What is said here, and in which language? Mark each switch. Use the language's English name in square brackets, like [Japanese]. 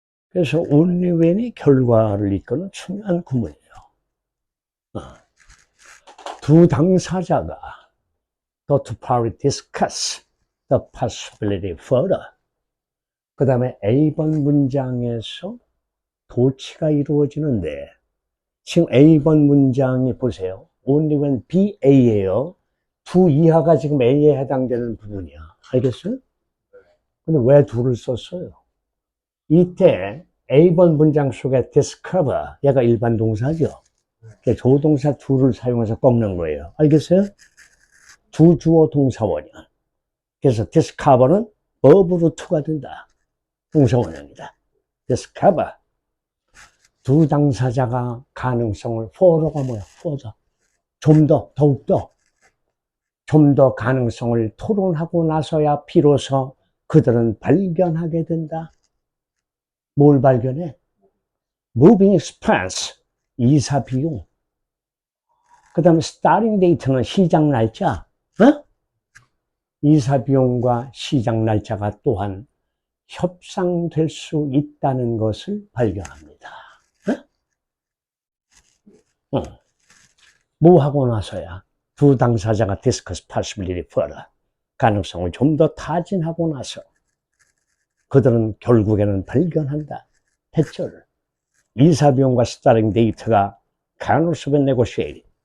[Korean] 그래서 [English] only when [Korean] 이 결과를 이끄는 중요한 구문이에요. 두 당사자가 [English] the two parties discuss the possibility further. [Korean] 그 다음에 A번 문장에서 도치가 이루어지는데 지금 A번 문장이 보세요. [English] only when BA예요. [Korean] 두 이하가 지금 A에 해당되는 부분이야. 알겠어요? 근데 왜 둘을 썼어요? 이때 A번 문장 속에 discover, 얘가 일반 동사죠. 조동사 둘을 사용해서 꺾는 거예요. 알겠어요? 두 주어 동사원형. 그래서 discover는 verb로 to가 된다. 동사원형이다. discover. 두 당사자가 가능성을 for가 뭐야? further. 좀 더, 더욱더. 좀 더 가능성을 토론하고 나서야 비로소 그들은 발견하게 된다. 뭘 발견해? [English] moving expense, [Korean] 이사 비용. 그 다음에 [English] starting date [Korean] 는 시작 날짜. 이사 비용과 시작 날짜가 또한 협상될 수 있다는 것을 발견합니다. 뭐 하고 나서야? 두 당사자가 [English] discuss possibility further. [Korean] 가능성을 좀 더 타진하고 나서 그들은 결국에는 발견한다. 대처를. 이사비용과 스타링 데이트가 가능성을 negotiate.